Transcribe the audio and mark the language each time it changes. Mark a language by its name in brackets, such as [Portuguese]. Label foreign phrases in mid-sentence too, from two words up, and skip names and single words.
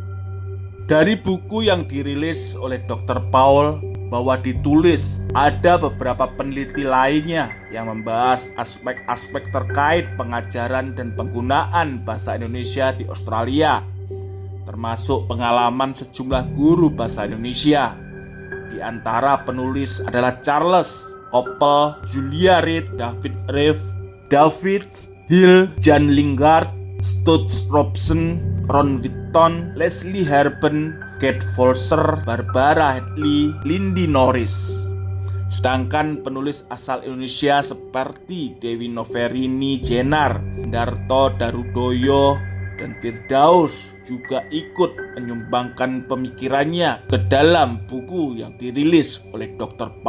[Indonesian] Dari buku yang dirilis oleh Dr. Paul bahwa ditulis ada beberapa peneliti lainnya yang membahas aspek-aspek terkait pengajaran dan penggunaan bahasa Indonesia di Australia, termasuk pengalaman sejumlah guru bahasa Indonesia. Di antara penulis adalah Charles Koppel, Julia Reed, David Reeve, David Hill, Jan Lingard, Stutz Robson, Ron Whitton, Leslie Herben, Kate Folser, Barbara Hadley, Lindy Norris. Sedangkan penulis asal Indonesia seperti Dewi Noverini Jenar, Darto Darudoyo, dan Firdaus juga ikut menyumbangkan pemikirannya ke dalam buku yang dirilis oleh Dr.